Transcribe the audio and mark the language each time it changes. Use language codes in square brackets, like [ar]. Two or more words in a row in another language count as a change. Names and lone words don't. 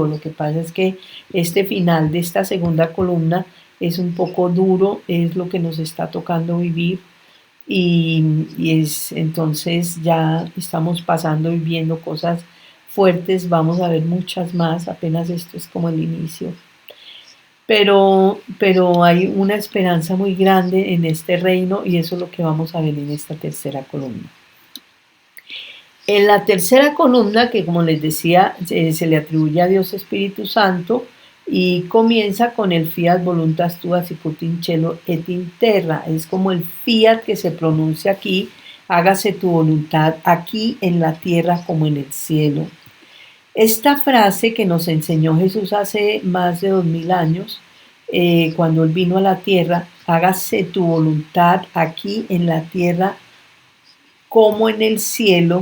[es] Lo que pasa es que este final de esta segunda columna es un poco duro, es lo que nos está tocando vivir y es entonces ya estamos pasando y viendo cosas fuertes, vamos a ver muchas más, apenas esto es como el inicio, pero hay una esperanza muy grande en este reino y eso es lo que vamos a ver en esta tercera columna. En la tercera columna, que como les decía, se le atribuye a Dios Espíritu Santo y comienza con el [la] fiat voluntas tua sicut in cielo et in terra. [es] Es como el fiat que se pronuncia aquí, hágase tu voluntad aquí en la tierra como en el cielo. Esta frase que nos enseñó Jesús hace más de 2000 años, cuando Él vino a la tierra, hágase tu voluntad aquí en la tierra como en el cielo.